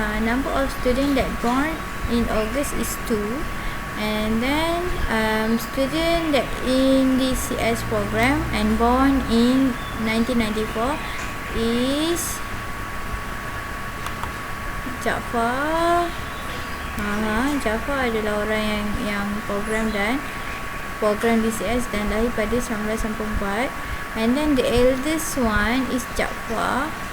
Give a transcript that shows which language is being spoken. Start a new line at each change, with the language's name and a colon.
English: Number of student that born in August is 2. And then student that in the CS program and born in 1994 is Jafar.
Indonesian: Jafar adalah orang yang program DCS dan lahir pada 1994.
English: And then the eldest one is Jafar.